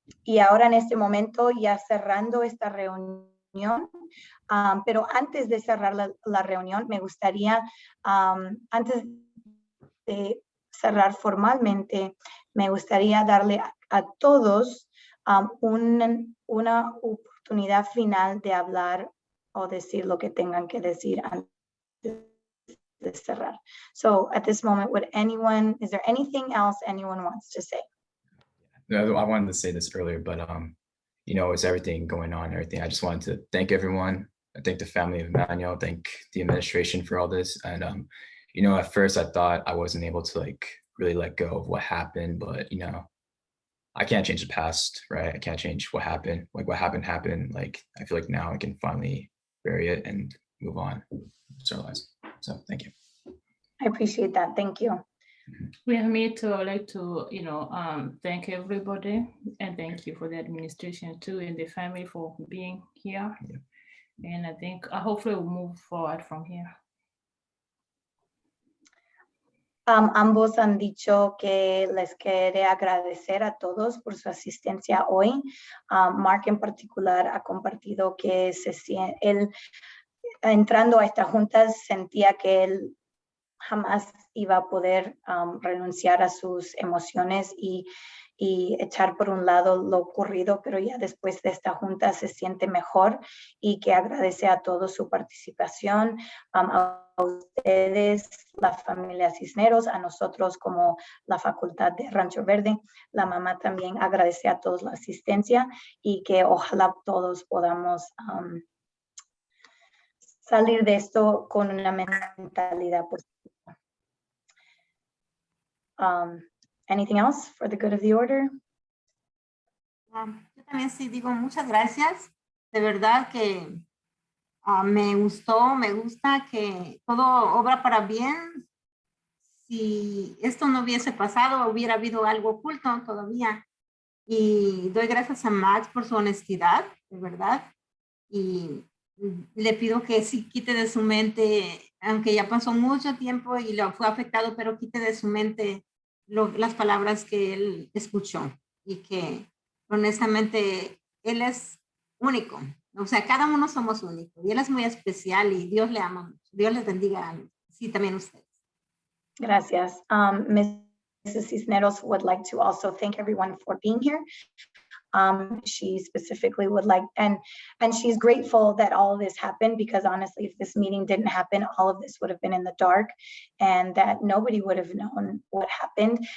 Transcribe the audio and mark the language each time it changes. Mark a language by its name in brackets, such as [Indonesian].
[Spanish] Y ahora en este momento ya cerrando esta reunión, pero antes de cerrar la reunión, me gustaría, antes de cerrar formalmente, me gustaría darle a todos una oportunidad final de hablar o decir lo que tengan que decir antes de cerrar. [English] So at this moment, is there anything else anyone wants to say? No, I wanted to say this earlier, but you know, it's everything going on, everything. I just wanted to thank everyone. I thank the family of Emmanuel, thank the administration for all this. And you know, at first I thought I wasn't able to like really let go of what happened, but you know, I can't change the past, right? I can't change what happened. Like what happened. Like I feel like now I can finally bury it and move on. It's our lives. So thank you. I appreciate that. Thank you. We are here to like to, you know, thank everybody and thank you for the administration too and the family for being here. Yeah. And I think hopefully we'll move forward from here. [Spanish] Ambos han dicho que les quiere agradecer a todos por su asistencia hoy. Mark en particular ha compartido que él entrando a esta junta sentía que él jamás iba a poder renunciar a sus emociones y echar por un lado lo ocurrido, pero ya después de esta junta se siente mejor y que agradece a todos su participación, a ustedes, la familia Cisneros, a nosotros como la Facultad de Rancho Verde. La mamá también agradece a todos la asistencia y que ojalá todos podamos salir de esto con una mentalidad positiva. [English] Anything else for the good of the order? [Spanish] Yo también sí digo muchas gracias. De verdad que me gusta que todo obra para bien. Si esto no hubiese pasado, hubiera habido algo oculto todavía. Y doy gracias a Max por su honestidad, de verdad. Y le pido que sí quite de su mente, aunque ya pasó mucho tiempo y lo fue afectado, pero quite de su mente las palabras que él escuchó y que honestamente él es único. O sea, cada uno somos únicos y él es muy especial y Dios le ama mucho. Dios les bendiga. Sí, también ustedes. Gracias. [English] Mrs. Cisneros would like to also thank everyone for being here. She specifically would like, and she's grateful that all of this happened because honestly, if this meeting didn't happen, all of this would have been in the dark and that nobody would have known what happened.